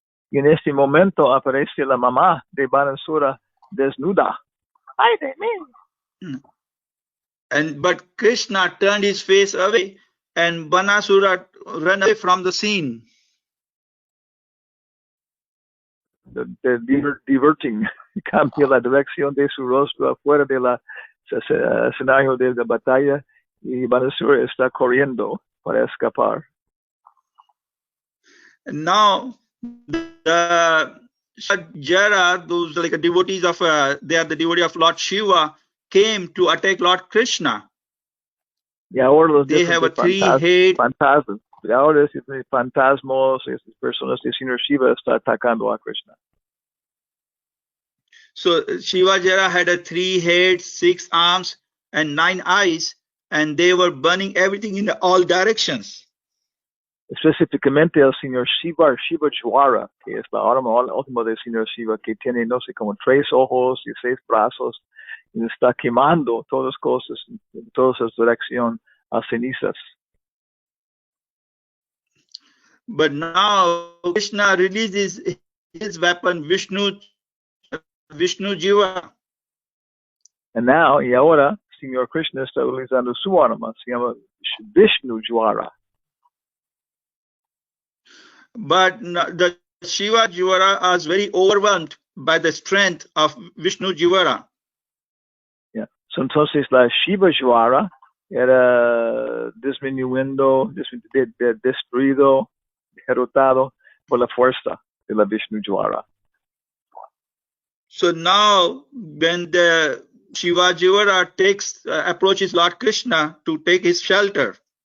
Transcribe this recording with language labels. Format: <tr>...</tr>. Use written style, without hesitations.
<es>Y en este momento aparece la mamá de Banasura desnuda. Ay de mí.</es> <en>But Krishna turned his face away, and Banasura ran away from the scene. Diverting.</en> <es>Cambia la dirección de su rostro afuera del escenario de la batalla, y Banasura está corriendo para escapar.</es> <en>And now the Jara, those like devotees of they are the devotee of Lord Shiva, came to attack Lord Krishna.</en> <es>Y ahora los</es> <en>They have a three-head.</en> <es>fantasmas. Y ahora estos fantasmas, estas personas del Señor Shiva está atacando a Krishna.</es> <en>So Shiva Jara had a 3 heads, 6 arms, and 9 eyes, and they were burning everything in all directions.</en> <es>Específicamente el Señor Shiva, Shiva Jwara, que es la arma última del Señor Shiva, que tiene, no sé, como 3 ojos y 6 brazos, y está quemando todas las cosas, en todas las direcciones, a cenizas.</es> <en>But now Krishna releases his weapon, Vishnu Jiva. And now,</en> <es>y ahora, Señor Krishna está utilizando su arma, se llama Vishnu Jwara.</es> <en>But the Shiva Jivara was very overwhelmed by the strength of Vishnu Jivara. Yeah.</en> <es>So entonces la Shiva Jwara era disminuido, destruido, derrotado por la fuerza de la Vishnu Jwara.</es> <en>So now when the Shiva Jivara approaches Lord Krishna to take his shelter,</en>